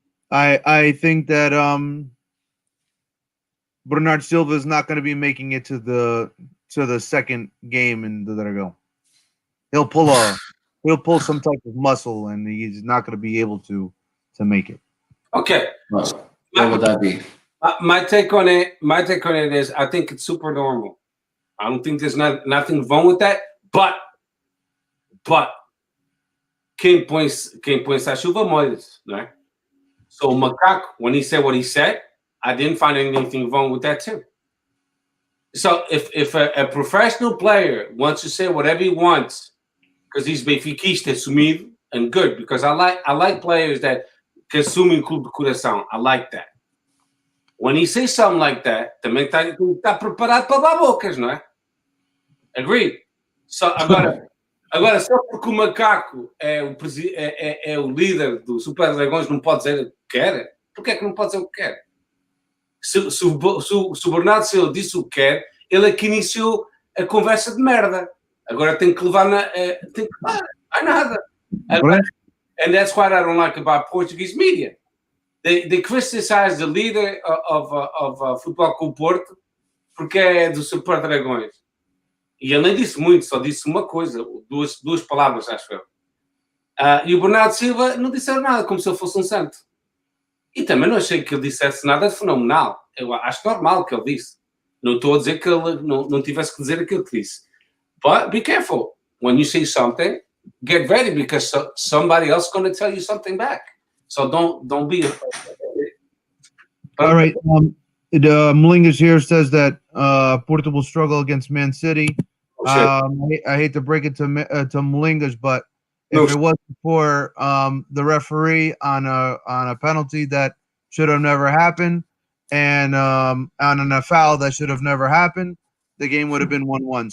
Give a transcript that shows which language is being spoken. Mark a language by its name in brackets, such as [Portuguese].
[English] I think that Bernard Silva is not going to be making it to the second game in the Dragão. He'll pull some type of muscle, and he's not going to be able to make it. Okay. What would that be? My take on it is I think it's super normal. I don't think there's nothing wrong with that. But [Portuguese] quem põe a chuva molha, né? [English] So Macaco, when he said what he said, I didn't find anything wrong with that too. So if a professional player wants to say whatever he wants, because he's benfiquista, sumido, and good, because I like players that [Portuguese] que assumem clube de coração. [English] I like that. when he says something like that, [Portuguese] também está preparado para dar bocas, não é? [English] Agree. [Portuguese] Agora, só porque o macaco é o líder do Super Dragões, não pode dizer o que quer? Porquê é que não pode dizer o que quer? Se o Bernardo Silva disse o que quer, ele é que iniciou a conversa de merda. Agora tem que levar tem que levar. Há nada. [English] And that's what I don't like about Portuguese media. They criticize the leader of Futebol com o Porto [Portuguese] porque é do Super Dragões. E ele nem disse muito, só disse uma coisa, duas palavras, acho eu. E o Bernardo Silva não disse nada, como se ele fosse um santo. E também não achei que ele dissesse nada de fenomenal. Eu acho normal que ele disse. Não estou a dizer que ele não tivesse que dizer aquilo que disse. [English] But be careful. When you say something, get ready because somebody else is going to tell you something back. So don't be afraid. All right. Malingas here says that Porto will struggle against Man City. I hate to break it to Malingas, but if it wasn't for the referee on a penalty that should have never happened and on a foul that should have never happened, the game would have been 1-1.